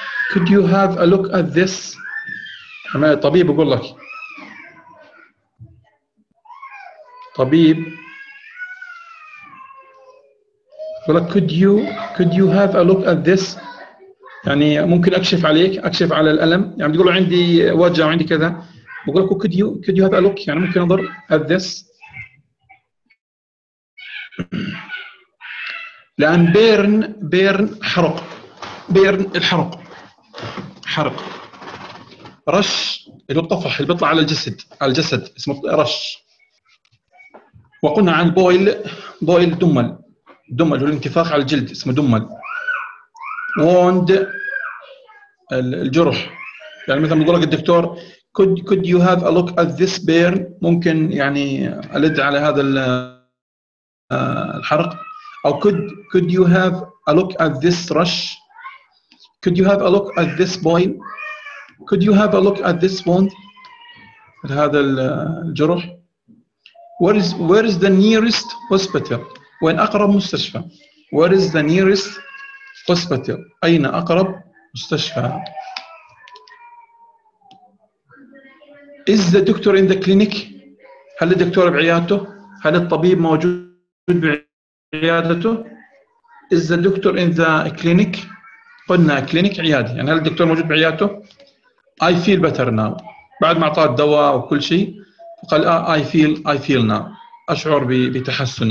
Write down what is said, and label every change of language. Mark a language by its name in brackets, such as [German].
[English] Could you have a look at this? [Arabic] طبيب يقول لك. طبيب. يقول لك [English] could you have a look at this? [Arabic] يعني ممكن اكشف عليك, اكشف على الالم. يعني بتقول له عندي وجع وعندي كذا, بقول لك [English] could you have a look, [Arabic] يعني ممكن انظر [English] at this. [Arabic] لان burn حرق. burn الحرق, حرق. رش الطفح اللي بيطلع على الجسد, على الجسد اسمه رش. وقلنا عن boil دمل هو الانتفاخ على الجلد اسمه دمل. wound الجرح. يعني مثلا بيقول لك الدكتور [English] could you have a look at this burn, [Arabic] ممكن يعني ألد على هذا الحرق. أو [English] could you have a look at this rush, could you have a look at this boil, could you have a look at this wound, [Arabic] هذا الجرح. [English] Where is the nearest hospital, [Arabic] وين أقرب مستشفى. [English] Where is the nearest hospital, [Arabic] أين أقرب مستشفى. [English] Is the doctor in the clinic, [Arabic] هل الدكتور بعيادته, هل الطبيب موجود بعيادته. [English] Is the doctor in the clinic, [Arabic] قلنا clinic عيادة, يعني هل الدكتور موجود بعيادته. [English] I feel better now, [Arabic] بعد ما أعطاه الدواء وكل شيء قال [English] I feel now, [Arabic] أشعر بتحسن.